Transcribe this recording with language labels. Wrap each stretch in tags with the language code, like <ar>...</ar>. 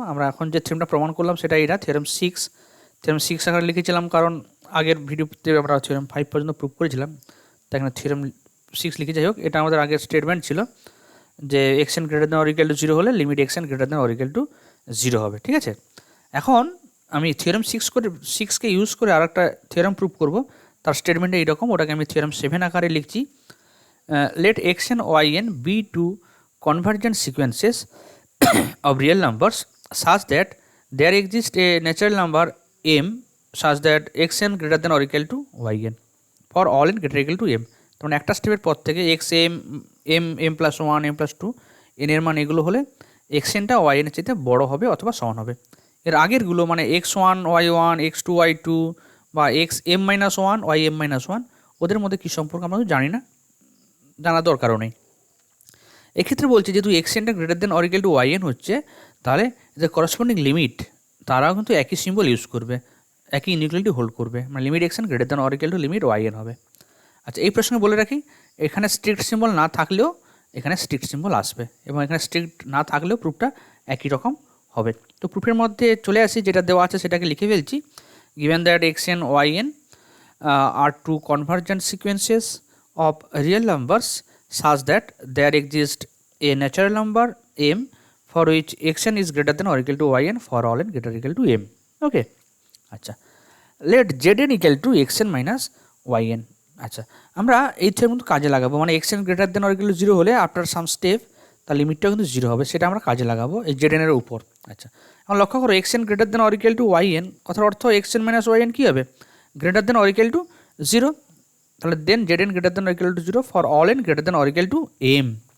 <bn>আমরা এখন যে থিওরেমটা প্রমাণ করলাম সেটা এটা থিওরেম 6 আকারে লিখেছিলাম, কারণ আগের ভিডিওতে আমরা থিওরেম 5 পর্যন্ত প্রুভ করেছিলাম, তাই এখানে থিওরেম 6 লিখে। যাই হোক, এটা আমাদের আগের স্টেটমেন্ট ছিল যে x N</bn> <en>greater than or equal to zero</en> <bn>হলে limit x N greater than or equal to zero হবে। ঠিক আছে, এখন আমি থিওরেম 6কে ইউজ করে আর একটা থিওরেম প্রুভ করব, তার স্টেটমেন্টটা এইরকম, ওটাকে আমি থিওরেম 7 আকারে লিখছি।</bn> <en>Let x n y n be two convergent sequences of real numbers such that there exists a natural number m such that xn greater than or equal to yn for all n greater or equal to m।</en> <bn>তখন একটা স্টেপের পর থেকে x M M M plus one M plus two N এর মান এগুলো হলে এক্সএনটা Y এনের চাইতে বড়ো হবে অথবা সমান হবে। এর আগেরগুলো মানে x1 y1 x2 y2 বা x M minus one Y M minus one, ওদের মধ্যে কী সম্পর্ক আমরা জানি না, জানার দরকারও নেই। এক্ষেত্রে বলছে যেহেতু এক্সএনটা greater than or equal to Y N হচ্ছে, তাহলে যে করসপন্ডিং লিমিট তারাও কিন্তু একই সিম্বল ইউজ করবে, একই ইনইকুয়ালিটি হোল্ড করবে, মানে limit XN greater than or equal to limit Y N হবে। আচ্ছা, এই প্রসঙ্গে বলে রাখি, এখানে স্ট্রিক্ট সিম্বল না থাকলেও এখানে স্ট্রিক্ট সিম্বল আসবে, এবং এখানে স্ট্রিক্ট না থাকলেও প্রুফটা একই রকম হবে। তো প্রুফের মধ্যে চলে আসি, যেটা দেওয়া আছে সেটাকে লিখে ফেলছি।</bn> <en>Given that x n y n are two convergent sequences of real numbers such that there exists a natural number m for which xn is greater than or equal to yn for all n greater or equal to m. Okay, আচ্ছা, let zn equal to xn minus yn।</en> <bn>আচ্ছা, আমরা এই theorem কিন্তু কাজে লাগাবো, মানে xn</bn> <en>greater than or equal to zero</en> <bn>হলে after some step তার লিমিটটাও কিন্তু জিরো হবে, সেটা আমরা কাজে লাগাবো এই zn এর উপর। আচ্ছা, এখন লক্ষ্য করো xn</bn> <en>greater than or equal to yn</en> <bn>কথার অর্থ xn মাইনাস yn কী হবে, greater than or equal to zero, তাহলে</bn> <en>Then z n greater than or equal to zero for all n greater than or equal to m.</en>